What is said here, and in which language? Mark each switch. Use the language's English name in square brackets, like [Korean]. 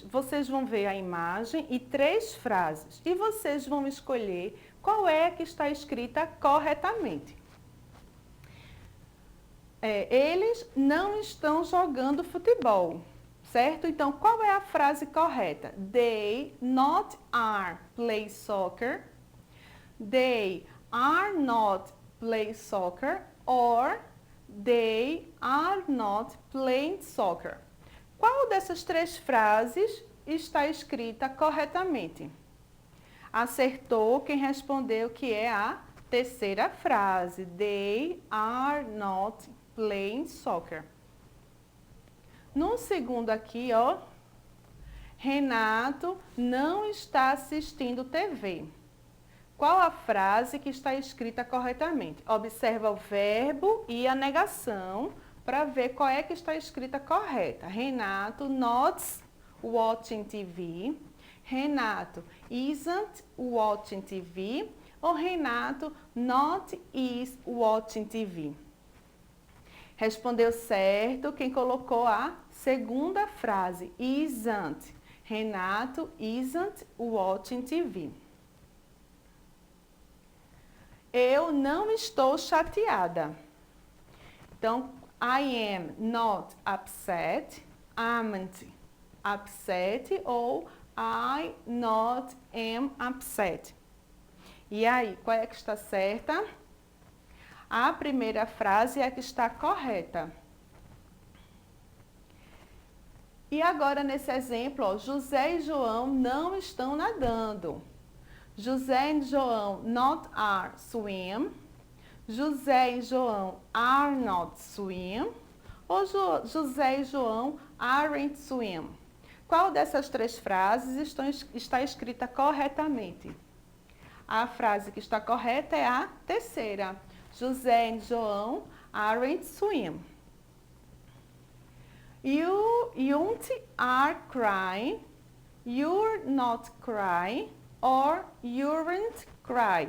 [Portuguese] Vocês vão ver a imagem e três frases. E vocês vão escolher qual é que está escrita corretamente. Eles não estão jogando futebol, certo? Então, qual é a frase correta? [English] They not are play soccer. They are not play soccer. Or they are not playing soccer. [Portuguese] Qual dessas três frases está escrita corretamente? Acertou quem respondeu que é a terceira frase. [English] They are not playing soccer. [Portuguese] No segundo aqui, ó, Renato não está assistindo TV. Qual a frase que está escrita corretamente? Observa o verbo e a negação para ver qual é que está escrita correta. [English] Renato not watching TV. Renato isn't watching TV. Ou Renato not is watching TV. [Portuguese] Respondeu certo quem colocou a segunda frase, isn't. [English] Renato isn't watching TV. [Portuguese] Eu não estou chateada. Então, [English] I am not upset, amn't upset ou I not am upset. [Portuguese] E aí, qual é que está certa? A primeira frase é a que está correta. E agora, nesse exemplo, ó, José e João não estão nadando. [English] José e João not are swim. José e João are not swim. Ou José e João aren't swim. [Portuguese] Qual dessas três frases está escrita corretamente? A frase que está correta é a terceira. [English] José e João aren't swim. You don't are crying, you're not crying, or you'n't cry.